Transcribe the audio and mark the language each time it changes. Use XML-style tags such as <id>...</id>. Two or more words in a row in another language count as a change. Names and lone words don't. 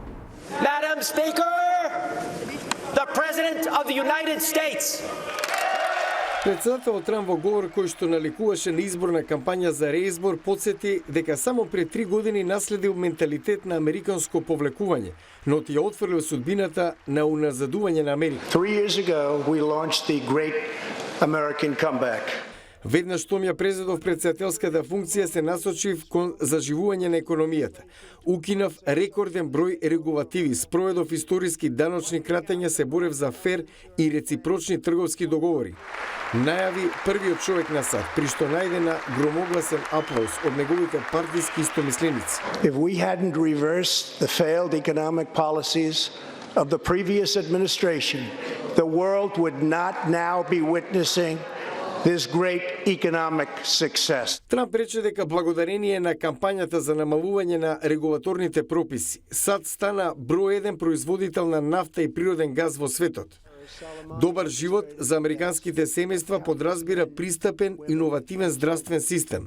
<en>Madam Speaker, the President of the United States.</en> <mk>Председателот Трамп во говор кој што наликуваше на изборна кампања за реизбор потсети дека само пред 3 години наследил менталитет на американско повлекување, но ти ја отфрлил судбината на уназадување на Америка.</mk> <en>3 years ago we launched the Great American Comeback.</en> <mk>Веднаш што ја презедов председателската функција се насочив кон заживување на економијата. Укинав рекорден број регулативи, спроведов историски даночни кратења, се борев за фер и реципрочни трговски договори. Најави првиот човек на САД, при што најде на громогласен аплауз од неговите партиски истомисленици.</mk> <en>If we hadn't reversed the failed economic policies of the previous administration, the world would not now be witnessing this great economic success.</en> <mk>Трамп рече дека благодарение на кампањата за намалување на регулаторните прописи, САД стана број 1 производител на нафта и природен газ во светот. Добар живот за американските семејства подразбира пристапен, иновативен здравствен систем.</mk>